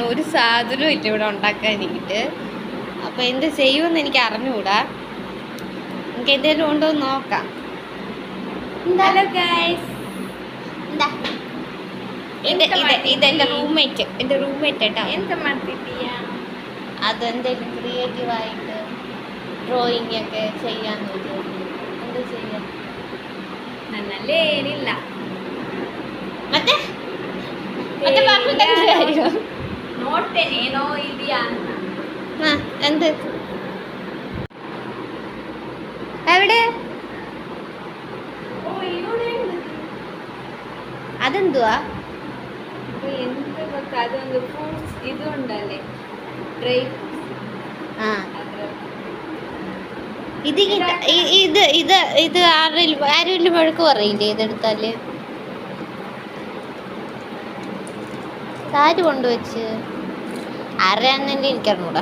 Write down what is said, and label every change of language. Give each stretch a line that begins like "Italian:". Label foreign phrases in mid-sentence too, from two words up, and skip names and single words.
Malayalam: ഒരു സാധനവും ഇല്ല ഇവിടെ ഉണ്ടാക്കാനായിട്ട്. അപ്പോൾ എന്ത് ചെയ്യുമെന്ന് എനിക്ക് അറിഞ്ഞുകൂടാ. എനിക്ക് എന്തെങ്കിലും ഉണ്ടോ എന്ന് നോക്കാം.
English: hello guys,
Malayalam: ഇതെൻ്റെ റൂംമേറ്റ്. എൻ്റെ റൂംമേറ്റ് കേട്ടോ.
Kannada: ಎಂತ ಮಾಡ್ತಿದ್ದೀಯಾ?
Malayalam: അതെന്തെങ്കിലും ക്രിയേറ്റീവായിട്ട് ഡ്രോയിങ് ഒക്കെ ചെയ്യാന്ന് വിചാരിച്ചു. എന്താ ചെയ്യാം?
Kannada: ನನ್ನಲ್ಲಿ ಏನಿಲ್ಲ. ಮತ್ತೆ കാര്യം ನೋಡ್ತೇನೆ ಏನೋ ಇದೆಯಾ ಅಂತ.
Malayalam: എന്ത് എവിടെ?
Kannada: ಓ ಇವನೇ
Malayalam: അതെന്തുവാ?
Kannada: ಎಂತ ಗೊತ್ತಾ, ಅದೊಂದು ಫ್ರೂಟ್ಸ್ ಇದು ಉಂಟಲ್ಲಿ, ಡ್ರೈ
Malayalam: ആ ഇത് ഇത് ഇത് ഇത് ആരും വഴക്ക് പറയില്ലേ ഇതെടുത്താല്? ആര് കൊണ്ടുവച്ച് ആരാന്നെൻ്റെ എനിക്കറിഞ്ഞൂടാ.